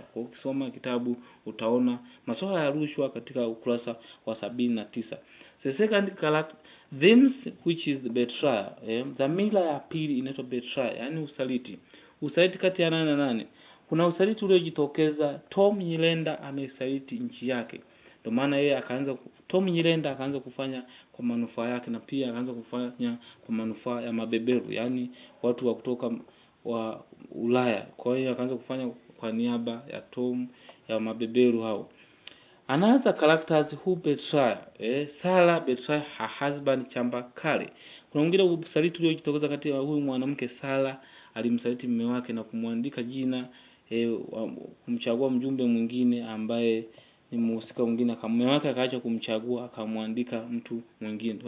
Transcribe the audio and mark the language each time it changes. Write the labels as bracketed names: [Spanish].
[Swahili] Kwa ukisoma kitabu utaona masuala ya rushwa katika ukurasa wa 79. [English] The second character themes which is betrayal. [Swahili] Dhamira ya pili inaitwa betrayal, yani usaliti. Usaliti kati ya nani na nani? Kuna usaliti uliojitokeza, Tom Nyirenda amesaliti nchi yake. Ndio maana yeye Tom Nyirenda akaanza kufanya kwa manufaa yake, na pia akaanza kufanya kwa manufaa ya mabeberu, yani watu wa kutoka wa Ulaya. Kwa hiyo akaanza kufanya kwa niaba ya Tom ya mabeberu hao. [English] Another characters who betray. Sarah betray her husband Chambakale. [Swahili] Kuna mwingine usaliti uliojitokeza kati ya huyu mwanamke Sarah, alimsaliti mume wake na kumwandika jina, kumchagua mjumbe mwingine ambaye ni mhusika mwingine, kama mume wake akaacha kumchagua akamwandika mtu mwingine.